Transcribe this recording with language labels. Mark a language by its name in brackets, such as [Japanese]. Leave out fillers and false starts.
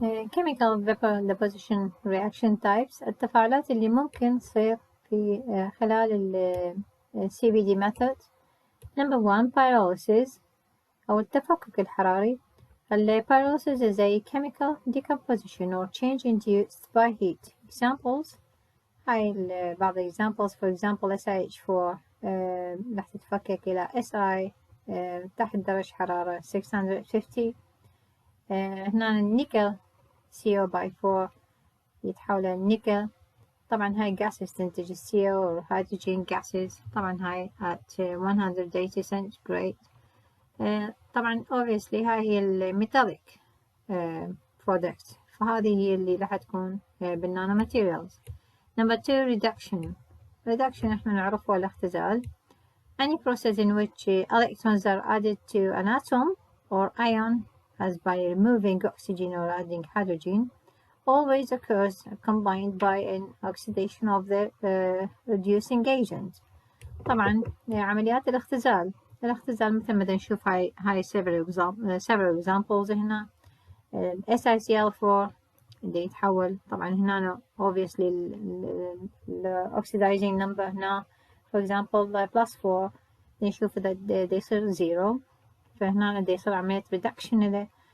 [English] chemical vapor deposition reaction types، [Arabic] التفاعلات اللي ممكن تصير في خلال ال [English] Cvd method. Number 1 pyrolysis [Arabic] أو التفكك الحراري. [English] Pyrolysis is a chemical decomposition or change induced by heat. [Arabic] Examples هاي بعض examples. [English] For example [Arabic] SiH4 راح تتفكك إلى Si تحت درجة حرارة 650. هنا النيكل CO/4 يتحول إلى النيكل. طبعا هاي gases تنتج CO or hydrogen gases. طبعا هاي [English] at 180 centigrade. [Arabic] طبعا [English] obviously [Arabic] هاي هي الميتاليك product، فهذه هي اللي راح تكون بالنانو ماتيريالز. [English] Number 2 reduction [Arabic] احنا نعرفه الاختزال. [English] Any process in which electrons are added to an atom or ion as by removing oxygen or adding hydrogen always occurs combined by an oxidation of the reducing agent. [Arabic] طبعا عمليات الاختزال مثل ما نشوف هاي [English] several examples [Arabic] هنا. SiCl4 اللي يتحول طبعا هنا [English] obviously [Arabic] ال oxidizing number هنا [English] for example [Arabic] +4 نشوف ده يصير 0، فهنا ده يصير عملية reduction له.